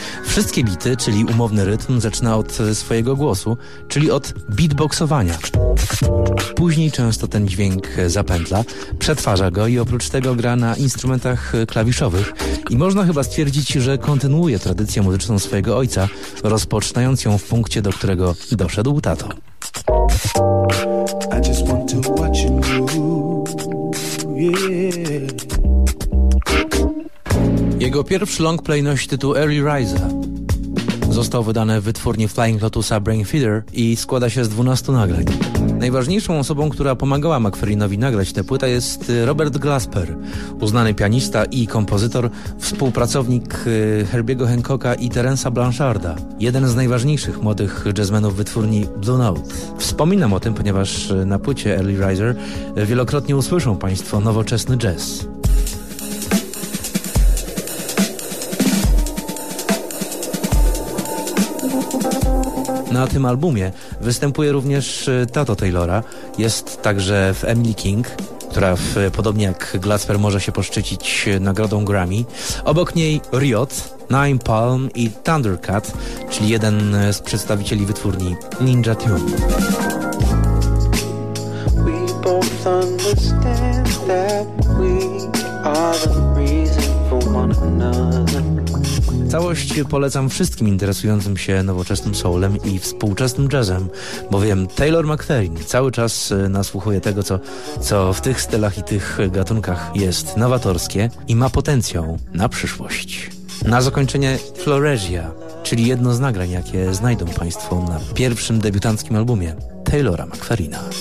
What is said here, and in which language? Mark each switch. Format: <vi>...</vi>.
<pl>Wszystkie bity, czyli umowny rytm, zaczyna od swojego głosu, czyli od beatboxowania. Później często ten dźwięk zapętla, przetwarza go i oprócz tego gra na instrumentach klawiszowych. I można chyba stwierdzić, że kontynuuje tradycję muzyczną swojego ojca, rozpoczynając ją w punkcie, do którego doszedł tato.</pl> <en>I just want to watch you grow.</en> <pl>Jego pierwszy long play nosi tytuł Early Riser. Został wydany w wytwórni Flying Lotusa Brain Feeder i składa się z 12 nagrań. Najważniejszą osobą, która pomagała McFerrinowi nagrać tę płytę, jest Robert Glasper, uznany pianista i kompozytor, współpracownik Herbiego Hancocka i Terence'a Blancharda, jeden z najważniejszych młodych jazzmenów wytwórni Blue Note. Wspominam o tym, ponieważ na płycie Early Riser wielokrotnie usłyszą Państwo nowoczesny jazz. Na tym albumie występuje również tato Taylora, jest także w Emily King, która podobnie jak Glasper może się poszczycić nagrodą Grammy. Obok niej Riot, Nine Palm i Thundercat, czyli jeden z przedstawicieli wytwórni Ninja Tune.</pl> <en>We both understand that we are the reason for one another.</en> <pl>Całość polecam wszystkim interesującym się nowoczesnym soulem i współczesnym jazzem, bowiem Taylor McFerrin cały czas nasłuchuje tego, co w tych stylach i tych gatunkach jest nowatorskie i ma potencjał na przyszłość. Na zakończenie Floresia, czyli jedno z nagrań, jakie znajdą Państwo na pierwszym debiutanckim albumie Taylora McFerrina.</pl>